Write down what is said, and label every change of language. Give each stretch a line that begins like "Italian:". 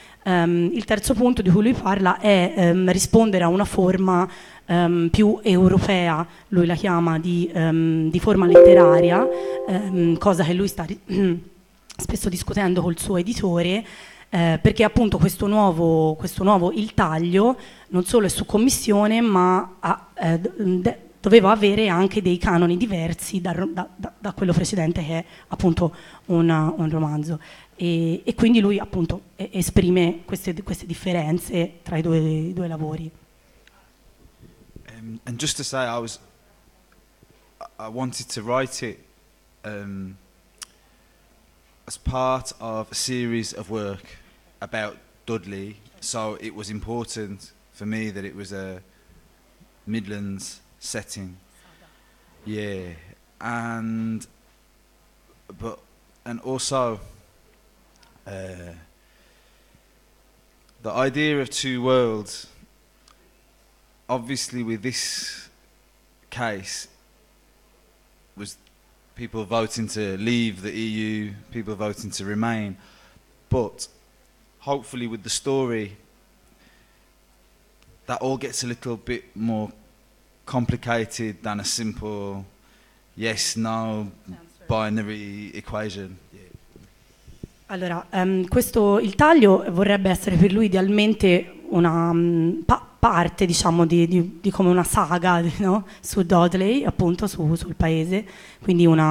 Italian: Il terzo punto di cui lui parla è rispondere a una forma più europea, lui la chiama, di forma letteraria, cosa che lui sta spesso discutendo col suo editore, perché appunto questo nuovo il taglio non solo è su commissione, ma doveva avere anche dei canoni diversi da quello precedente, che è appunto un romanzo. E quindi lui appunto esprime queste differenze tra i due lavori.
English: And just to say, I wanted to write it as part of a series of work about Dudley, so it was important for me that it was a Midlands setting. Yeah, and also. The idea of two worlds, obviously with this case, was people voting to leave the EU, people voting to remain, but hopefully with the story, that all gets a little bit more complicated than a simple yes-no binary equation.
Italian: Allora, questo il taglio vorrebbe essere per lui idealmente una parte, diciamo, di come una saga, no? Su Dudley, appunto, sul paese, quindi